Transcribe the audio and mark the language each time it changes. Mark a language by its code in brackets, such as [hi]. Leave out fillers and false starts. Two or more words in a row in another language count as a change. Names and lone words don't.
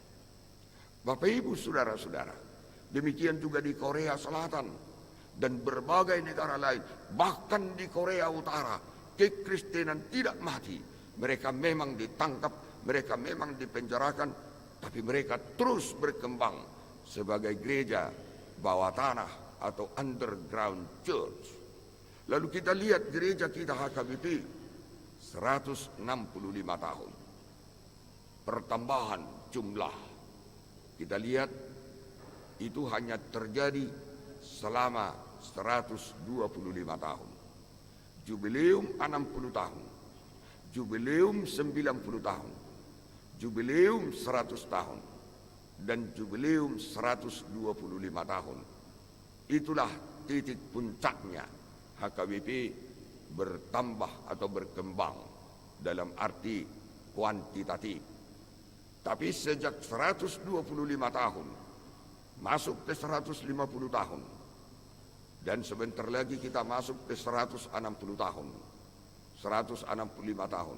[id] Bapak Ibu, saudara-saudara, demikian juga di Korea Selatan dan berbagai negara lain, bahkan di Korea Utara, kekristenan tidak mati. Mereka memang ditangkap, mereka memang dipenjarakan, tapi mereka terus berkembang sebagai gereja bawah tanah atau [en] underground church. [id] Lalu kita lihat gereja kita HKBP 165 tahun. Pertambahan jumlah, kita lihat itu hanya terjadi selama 125 tahun. Jubileum 60 tahun, jubileum 90 tahun, jubileum 100 tahun, dan jubileum 125 tahun. Itulah titik puncaknya HKBP bertambah atau berkembang dalam arti kuantitatif. Tapi sejak 125 tahun masuk ke 150 tahun, dan sebentar lagi kita masuk ke 160 tahun, 165 tahun.